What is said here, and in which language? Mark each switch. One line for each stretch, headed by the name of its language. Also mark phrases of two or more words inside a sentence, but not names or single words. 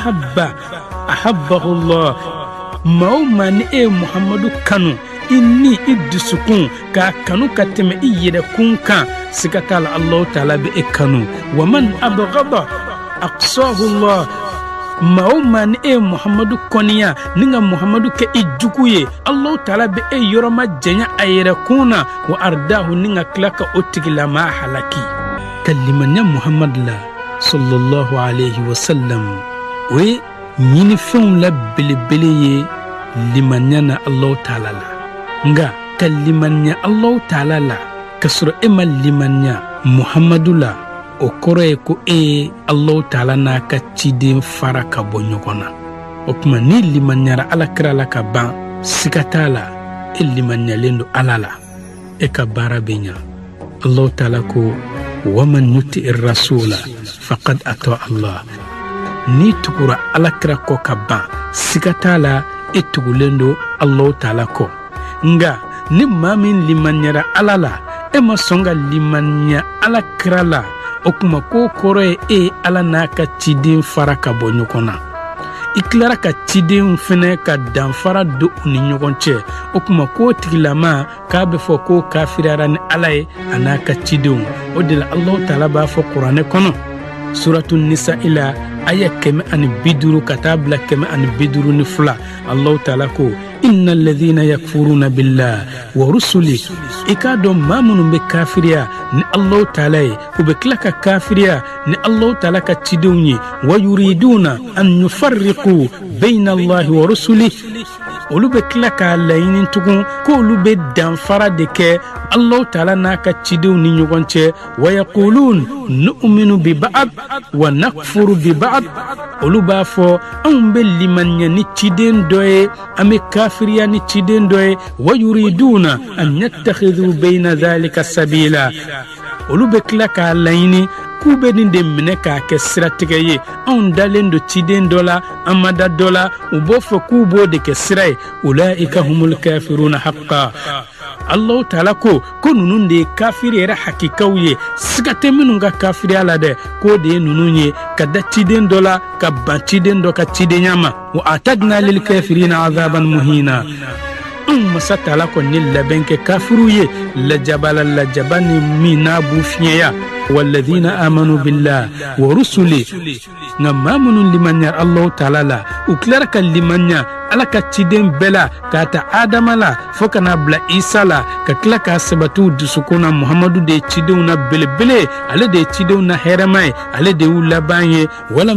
Bambara: ahabbahullah maa o maa ni e ye muhammadu kanu i ni i dusukun k'a kanu ka tɛmɛ i yɛrɛkun kan siga t'a la allahu taala bɛ e kanu
Arabic: ومن أبغضه أقصاه الله
Bambara: maa o maa ni e ye muhammadu kɔniya ni ka muhammadu kɛ i jugu ye allahu taala bɛ e yɔrɔma janya a yɛrɛkun na wa ardahu ni ka tila ka o tigilamaa halaki kalimanya muhammad la
Arabic: صلى الله عليه وسلم
Bambara: o ye ɲinifɛnw la belebele ye limanya na allahu taala la nga ka limanya allahu taala la ka sɔrɔ e ma limanya muhammadu la o kɔrɔ ye ko e ye allahu taala n'a ka ciden fara ka bɔ ɲɔgɔn na o tuma ni limanyara alakira la ka ban siga t'a la e limanyalen do ala la e ka baara bɛ ɲa allahu taala ko
Arabic: ومن يطع الرسول فقد أطاع الله
Bambara: ni tugura alakira kɔ ka ban siga t'a la e tugulen do allahu taala kɔ nga ni maa min limanyara ala la e ma sɔn ka limanya alakira la o kuma ko kɔrɔ ye e ala n'a ka ciden fara ka bɔ ɲɔgɔn na i tilara ka ciden fɛnɛ ka danfara don u ni ɲɔgɔn cɛ o kuma k'o tigilama k'a bɛ fɔ ko kafiriyara ni ala ye a n'a ka cidenw o de la allahu taala b'a fɔ kuranɛ kɔnɔ suratu nisa'i la aya kɛmɛ ani 50 ka taa bila kɛmɛ ani 52 Allah taala ko
Arabic: إن الذين يكفرون بالله ورسله
Bambara: ika dɔn maa minnu bɛ kafiriya ni Allah taala ye u bɛ tila ka kafiriya ni Allah taala ka cidenw ye
Arabic: ويريدون أن يفرقوا بين الله ورسله
Bambara: olu bɛ tila k'a laɲini tugun ko olu bɛ danfara de kɛ Allah taala n'a ka cidenw ni ɲɔgɔn cɛ
Arabic: ويقولون نؤمن ببعض ونكفر ببعض
Bambara: olu b'a fɔ anw bɛ limaniya ni ciden dɔ ye an bɛ kafiriya ni ciden dɔ ye
Arabic: ويريدون أن يتخذوا بين ذلك سبيلا
Bambara: olu bɛ tila k'a laɲini k'u bɛ nin de minɛ k'a kɛ siratigɛ ye anw dalen do ciden dɔ la an ma da dɔ la u b'o fɔ k'u b'o de kɛ sira ye
Arabic: أولئك هم الكافرون حقا
Bambara: Allah taala ko nunu de ye kafiri yɛrɛ hakikaw ye siga tɛ minnu ka kafiriya la dɛ ko de ye nunu ye ka da ciden dɔ la ka ban ciden dɔ ka cidenya ma
Arabic: وأعتدنا للكافرين عذابا مهينا
Bambara: masa taala kɔni labɛn kɛ kafiru ye lajaba ni min n'a b'u fiɲɛya
Arabic: والذين آمنوا بالله ورسله
Bambara: nka maa minnu limaniya Allah taala la u tilara ka limaniya ala ka ciden bɛɛ la k'a ta adama la fo ka n'a bila isa la ka tila k'a sabatiw dusukun na muhamadu de ye cidenw na belebele ale de ye cidenw na hɛrɛma ye ale de y'u laban ye walam